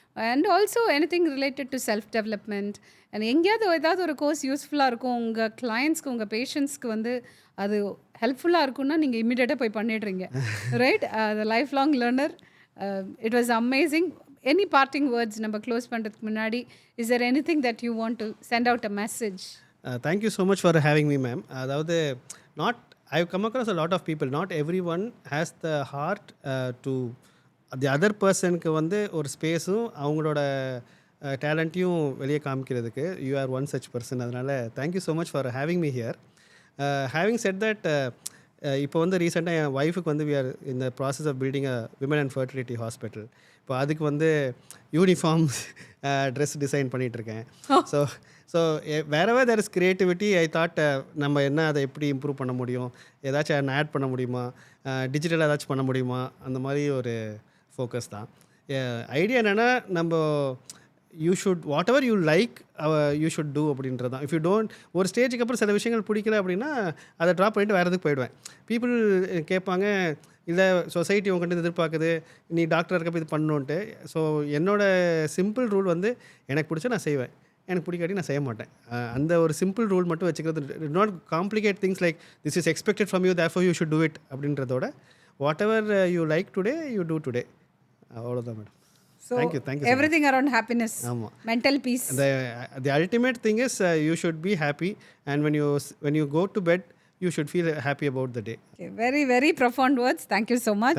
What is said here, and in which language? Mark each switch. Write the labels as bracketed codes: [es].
[en] And also anything related to self development. [ta] And எங்கேயாவது ஏதாவது ஒரு கோர்ஸ் யூஸ்ஃபுல்லாக இருக்கும் உங்கள் கிளைண்ட்ஸ்க்கு, உங்கள் பேஷண்ட்ஸ்க்கு வந்து அது ஹெல்ப்ஃபுல்லாக இருக்குன்னா நீங்கள் இம்மிடியேட்டாக போய் பண்ணிடுறீங்க, right? [en] The life long learner. It was amazing. Any parting words [ta] நம்ம க்ளோஸ் பண்ணுறதுக்கு முன்னாடி, [en] Is there anything that you want to send out a message? Thank you so much for having me ma'am. [ta] அதாவது [en] I've come across a lot of people. Not everyone has the heart to the other personக்கு [ta] வந்து ஒரு ஸ்பேஸும் அவங்களோட டேலண்ட்டையும் வெளியே காமிக்கிறதுக்கு. [en] You are one such person. அதனால் thank you so much for having me here. Having said that, [ta] இப்போ வந்து ரீசெண்டாக என் ஒய்ஃபுக்கு வந்து [en] We are in the process of building a women and fertility hospital. [ta] இப்போ அதுக்கு வந்து யூனிஃபார்ம் ட்ரெஸ் டிசைன் பண்ணிகிட்ருக்கேன். [en] So wherever there is creativity. [ta] I thought நம்ம என்ன அதை எப்படி இம்ப்ரூவ் பண்ண முடியும், ஏதாச்சும் ஆட் பண்ண முடியுமா, டிஜிட்டலாக ஏதாச்சும் பண்ண முடியுமா, அந்த மாதிரி ஒரு ஃபோக்கஸ் தான். ஐடியா என்னென்னா, நம்ம [en] you should whatever you like you should do [ta] அப்படின்றது தான். [en] if you don't, [ta] ஒரு ஸ்டேஜுக்கு அப்புறம் சில விஷயங்கள் பிடிக்கல அப்படின்னா அதை ட்ராப் பண்ணிவிட்டு வேறு எதுக்கு போயிடுவேன். பீப்புள் கேட்பாங்க, இல்லை சொசைட்டி உங்கள்கிட்ட எதிர்பார்க்குது நீ டாக்டர் இருக்கப்போ இது பண்ணணுன்ட்டு. ஸோ என்னோடய சிம்பிள் ரூல் வந்து, எனக்கு பிடிச்சா நான் செய்வேன், எனக்கு பிடிக்காட்டி நான் செய்ய மாட்டேன். அந்த ஒரு சிம்பிள் ரூல் மட்டும் வச்சுக்கிறது. [en] not complicate things like this is expected from you therefore you should do it [ta] அப்படின்றதோட [en] Whatever you like today you do today. [ta] அவ்வளோதான் madam. [en] So Thank you everything around happiness, mental peace. The ultimate thing is you should be happy, and when you go to bed you should feel happy about the day. Okay, very very profound words. Thank you so much.